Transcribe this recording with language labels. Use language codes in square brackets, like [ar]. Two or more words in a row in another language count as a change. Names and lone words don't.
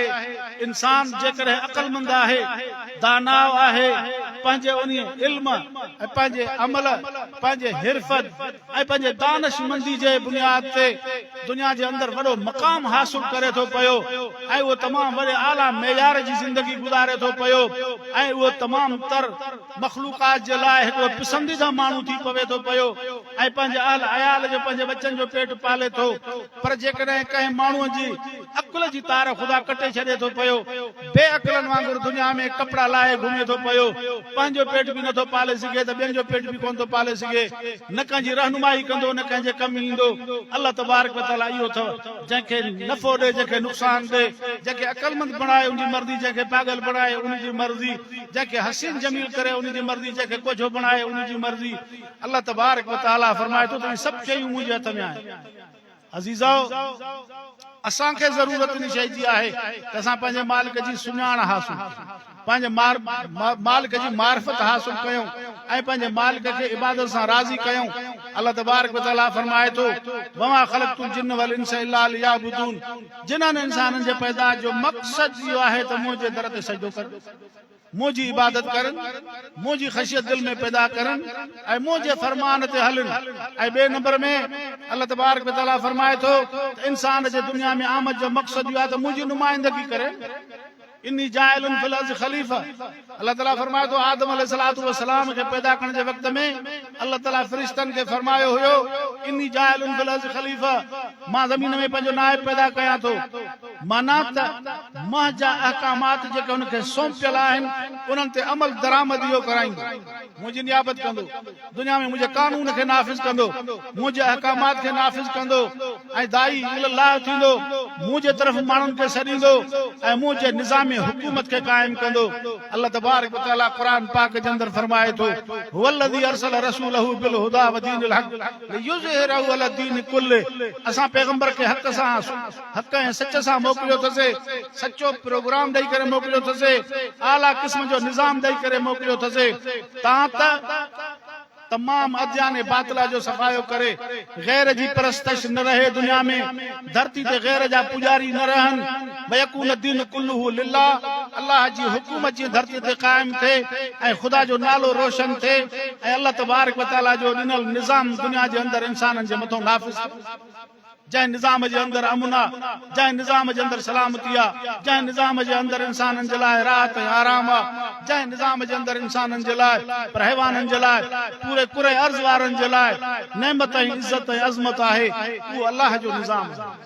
[sd] इंसान जेकॾहिं अक़लमंद आहे, दानाव आहे, पंहिंजे उन इल्म ऐं पंहिंजे अमल, पंहिंजे हिरफत ऐं पंहिंजे दानिशमंदी जे बुनियाद ते दुनिया जे अंदरि वॾो मक़ाम हासिल करे थो पियो ऐं उहो तमामु वॾे आला मेयार जी ज़िंदगी गुज़ारे थो पियो ऐं उहो तमामु तर मख़लूक़ात जे लाइ हिकिड़ो पसंदीदा माण्हू थी पवे थो पियो ऐं पंहिंजे अहल अयाल जो, पंहिंजे बच्चनि जो पेट पाले थो। पर जेकॾहिं कंहिं माण्हूअ जी अकुल जी तार ख़ुदा कटे छॾे थो पियो, बेअकुलनि वांगुरु दुनिया में कपिड़ा लाहे घुमे थो पियो, पंहिंजो पेट बि नथो पाले सघे त ॿियनि जो पेट बि कोन थो पाले सघे, न कंहिंजी रहनुमाई कंदो, न कंहिंजे कमु ईंदो। [ar] الله تبارك وتعالى [sd] इहो अथव, जंहिंखे नफ़ो ॾे, जंहिंखे नुक़सान ॾे, जंहिंखे अक़लमंद बणाए उनजी मर्ज़ी, जंहिंखे पागल बणाए उनजी मर्ज़ी, जंहिंखे हसीन जमील करे उनजी मर्ज़ी, जंहिंखे कोझो बणाए उनजी मर्ज़ी। [ar] الله تبارك وتعالى [sd] फरमाए थो त सभु शयूं मुंहिंजे हथ में आहिनि। अज़ीज़ो, असांखे ज़रूरत इन शइ जी आहे त असां पंहिंजे मालिक जी सुञाण हासिल, पंहिंजे मालिक जी मार्फत हासिल कयूं ऐं पंहिंजे मालिक खे इबादत सां राज़ी कयूं। [ar] الله تبارك وتعالى [sd] फरमाए थो, [ar] وما خلقت الجن والإنس إلا ليعبدون, [sd] जिन्हनि इंसाननि जे पैदा जो मक़सद इहो आहे त मुंहिंजे दर ते सजदो कर, मुंहिंजी इबादत करनि, मुंहिंजी ख़शियत दिल में पैदा करनि ऐं मुंहिंजे फरमान ते हलनि। ऐं ॿिए नंबर में [ar] الله تبارك وتعالى [sd] फरमाए थो त इंसान जे दुनिया में आमद जो मक़सद इहो आहे त मुंहिंजी नुमाइंदगी करे। [ar] إني جاعل في الأرض خليفة, الله تعالى [sd] फरमाए थो आदम [ar] عليه الصلاة والسلام [sd] खे पैदा करण जे वक़्त में [ar] الله تعالى [sd] फ़रिश्तनि खे फरमायो हुयो, [ar] إني جاعل في الأرض خليفة, [sd] मां ज़मीन में पंहिंजो नाइब पैदा कयां थो। माना त मां जा अहकामात जेके हुनखे सौंपियल आहिनि उन्हनि ते अमल दरामद इहो कराईंदो, मुंहिंजी नियाबत कंदो, दुनिया में मुंहिंजे कानून खे नाफ़िज़ कंदो, मुंहिंजे अहकामात खे नाफ़िज़ कंदो ऐं दाई इल्लाह थींदो, मुंहिंजे तरफ़ माण्हुनि खे सॾींदो ऐं मुंहिंजे निज़ाम हुकूमत के कायम कंदो। [ar] الله تبارك وتعالى [sd] कुरान पाक के अंदर फरमाए थो, [ar] هو الذي أرسل رسوله بالهدى ودين الحق ليظهره على الدين كله, [sd] असां पैगंबर के हक़ ऐं सच सां मोकिलियो अथसे, सचो प्रोग्राम ॾेई करे मोकिलियो अथसे, आला क़िस्म जो निज़ाम ॾेई करे मोकिलियो अथसे। तव्हां त तमाम [ar] أديان باطلة [sd] जो सफ़ायो करे गैर जी परस्तश न रहे, दुनिया में धरती ते गैर जा पुजारी न रहन, [ar] ويكون الدين كله لله, [sd] अल्लाह जी हुकूमत जी धरती ते कायम थे ऐं ख़ुदा जो नालो रोशन थे ऐं [ar] الله تبارك وتعالى [sd] जो ॾिनल निज़ाम दुनिया जे अंदरि इंसाननि जे मथां नाफ़िज़, जंहिं निज़ाम जे अंदरि अमुन आहे, जंहिं निज़ाम जे अंदरि सलामती आहे, जंहिं निज़ाम जे अंदरि इंसाननि जे लाइ राहत ऐं आराम आहे, जंहिं निज़ाम जे अंदरि इंसाननि जे लाइ पर हैवाननि जे लाइ पूरे कुरे अर्ज़ वारनि जे लाइ नेमत ऐं इज़त ऐं अज़मत आहे, उहो अल्लाह जो निज़ाम आहे।